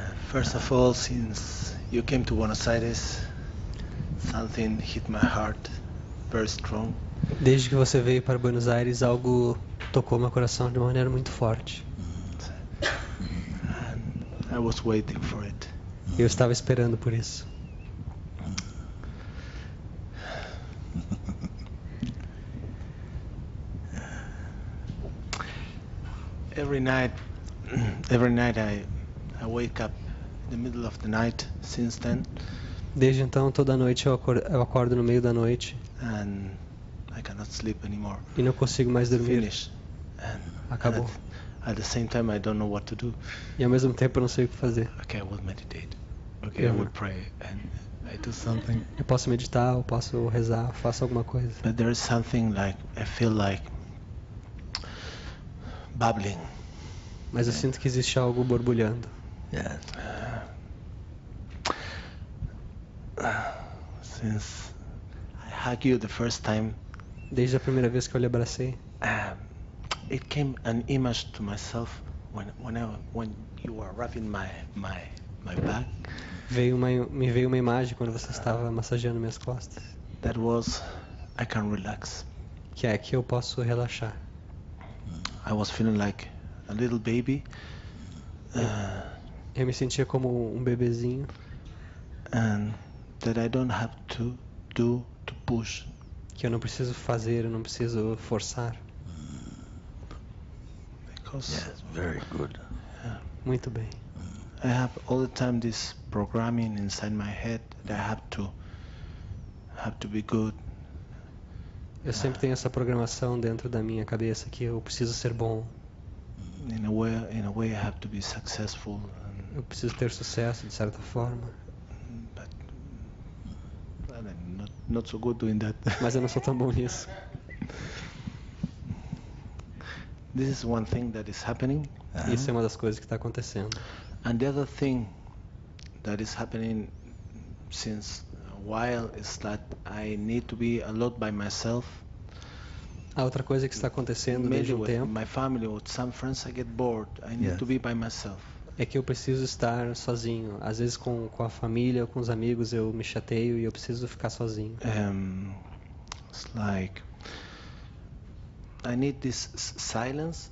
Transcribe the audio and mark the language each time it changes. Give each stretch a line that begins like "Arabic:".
English: First of all, since you came to Buenos Aires, something hit my heart very strong.
Portuguese: Desde que você veio para Buenos Aires, algo tocou meu coração de uma maneira muito forte.
English: And I was waiting for it.
Portuguese: Eu estava esperando por isso.
English: Every night I wake up in the middle of the night since then,
Portuguese: Desde então, toda noite eu acordo no meio da noite
English: and I cannot sleep anymore.
Portuguese: e não consigo mais dormir.
English: Finish. And
Portuguese: Acabou.
English: at the same time, I don't know what to do.
Portuguese: E ao mesmo tempo eu não sei o que fazer.
English: Okay, I will meditate. Okay, I will pray and I do something.
Portuguese: Eu posso meditar, eu posso rezar, eu faço alguma coisa.
English: But there is something like I feel like bubbling.
Portuguese: Mas eu sinto que existe algo borbulhando.
English: Yeah. Since I hug you the first time,
Portuguese: Desde a primeira vez que eu lhe abracei,
English: it came an image to myself when you were rubbing my back.
Portuguese: me veio uma imagem quando você estava massageando minhas costas.
English: That was I can relax.
Portuguese: Que é que eu posso relaxar.
English: I was feeling like a little baby,
Portuguese: Eu me sentia como um bebezinho
English: and that I don't have to push.
Portuguese: que eu não preciso fazer, eu não preciso forçar.
English: Because Yes, very good.
Portuguese: Muito bem.
English: I have all the time this programming inside my head that I have to be good.
Portuguese: Eu sempre tenho essa programação dentro da minha cabeça que eu preciso ser bom,
English: In a way I have to be successful,
Portuguese: eu preciso ter sucesso de certa forma,
English: but I'm not so good doing that.
Portuguese: mas eu não sou tão bom nisso.
English: This is one thing that is happening,
Portuguese: Isso é uma das coisas que está acontecendo.
English: and the other thing that is happening since a while is that I need to be a lot by myself.
Portuguese: A outra coisa que está acontecendo desde
English: Maybe
Portuguese: um
English: with
Portuguese: tempo
English: my family, with some friends, I get bored. I need Yes. to be by myself.
Portuguese: é que eu preciso estar sozinho. Às vezes com a família ou com os amigos eu me chateio e eu preciso ficar sozinho.
English: It's like I need this silence.